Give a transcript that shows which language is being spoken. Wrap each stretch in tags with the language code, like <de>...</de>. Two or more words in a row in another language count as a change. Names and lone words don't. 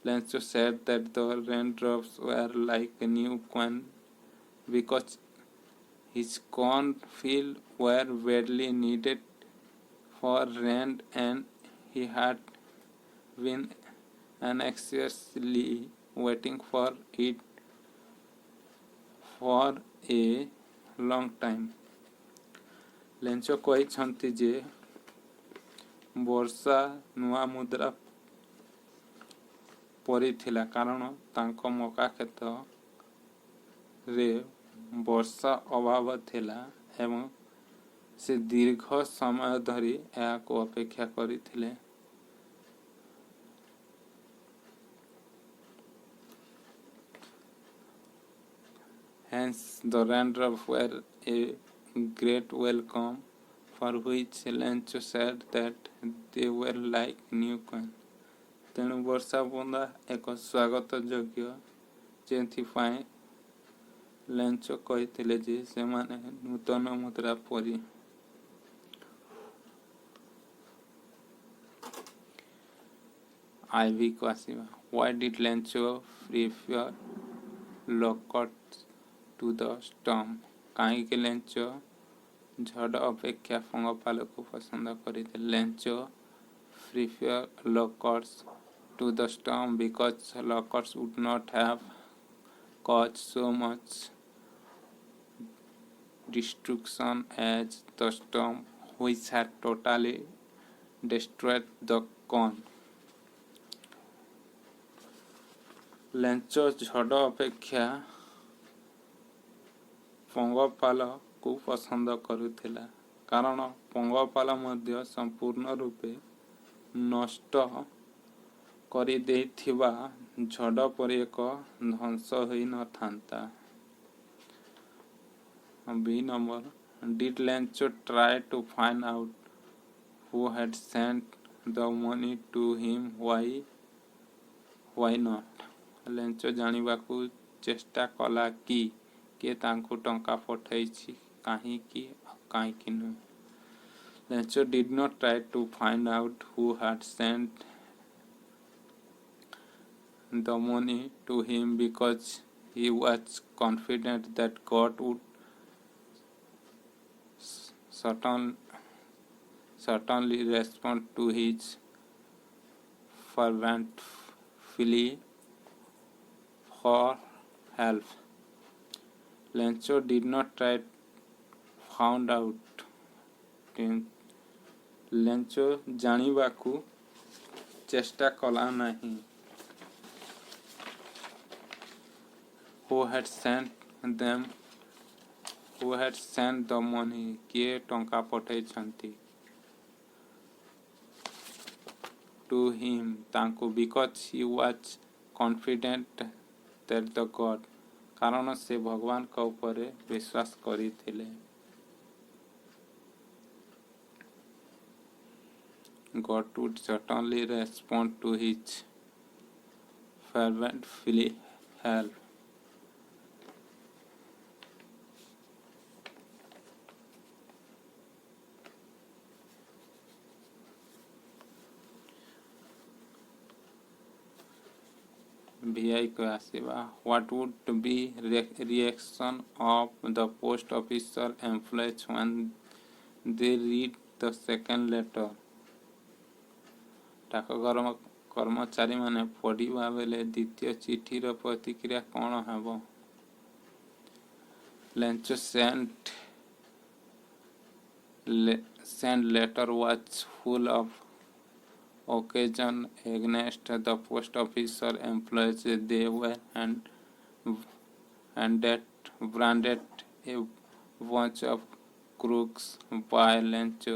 <en>Lencho said that the raindrops were like a new coin because his cornfield were badly needed for rain and he had been anxiously waiting for it for a long time.</en> <or>ଲେଞ୍ଚ କହିଛନ୍ତି ଯେ ବର୍ଷା ନୂଆ ମୁଦ୍ରା ପରି ଥିଲା କାରଣ ତାଙ୍କ ମକା କ୍ଷେତରେ ବର୍ଷା ଅଭାବ ଥିଲା ଏବଂ ସେ ଦୀର୍ଘ ସମୟ ଧରି ଏହାକୁ ଅପେକ୍ଷା କରିଥିଲେ।</or> <en>Hence the raindrops were a great welcome, for which Lencho said that they were like new coin.</en> <or>ତେଣୁ ବର୍ଷା ବୁନ୍ଦା ଏକ ସ୍ୱାଗତ ଯୋଗ୍ୟ, ଯେଉଁଥିପାଇଁ ଲେଞ୍ଚ କହିଥିଲେ ଯେ ସେମାନେ ନୂତନ ମୁଦ୍ରା ପରି। ଆଇଭିକୁ ଆସିବା।</or> <en>Why did Lencho prefer locusts to the storm?</en> <or>କାହିଁକି ଲେଞ୍ଚ ଝଡ଼ ଅପେକ୍ଷା ପଙ୍ଗପାଳକୁ ପସନ୍ଦ କରିଥିଲେ?</or> <en>ଲେଞ୍ଚ prefer locusts to the storm because locusts would not have caused so much destruction as the storm, which had totally destroyed the corn.</en> <or>ଲେଞ୍ଚ ଝଡ଼ ଅପେକ୍ଷା ପଙ୍ଗପାଳକୁ ପସନ୍ଦ କରୁଥିଲା କାରଣ ପଙ୍ଗପାଳ ମଧ୍ୟ ସମ୍ପୂର୍ଣ୍ଣ ରୂପେ ନଷ୍ଟ କରିଦେଇଥିବା ଝଡ଼ ପରି ଏକ ଧ୍ୱଂସ ହୋଇନଥାନ୍ତା।</or> <en>B number, did Lencho try to find out who had sent the money to him? Why not?</en> <or>ଲେଞ୍ଚ ଜାଣିବାକୁ ଚେଷ୍ଟା କଲା କି କିଏ ତାଙ୍କୁ ଟଙ୍କା ପଠାଇଛି, କାହିଁକି ନୁହେଁ।</or> <en>Lencho did not try to find out who had sent the money to him because he was confident that God would certainly respond to his fervent plea for help. Lencho did not try found out.</en> <or>ଲେଞ୍ଚ ଜାଣିବାକୁ ଚେଷ୍ଟା କଲା ନାହିଁ।</or> <en>Who had sent the money?</en> <or>କିଏ ଟଙ୍କା ପଠାଇଛନ୍ତି?</or> <en>To him, ତାଙ୍କୁ, because he was confident that the God,</en> <or>କାରଣ ସେ ଭଗବାନଙ୍କ ଉପରେ ବିଶ୍ୱାସ କରିଥିଲେ।</or> <en>God would certainly respond to his fervent plea help.</en> <or>VI କୁ ଆସିବା।</or> <en>What would be reaction of the post officer employees when they read the second letter?</en> <or>ଡାକ କର୍ମଚାରୀ ମାନେ ପଢ଼ିବା ବେଳେ ଦ୍ୱିତୀୟ ଚିଠିର ପ୍ରତିକ୍ରିୟା କଉଣ ହେବ?</or> <en>Lencho sent letter was full of occasion against the post officer employees. They were branded a bunch of crooks by Lencho.</en>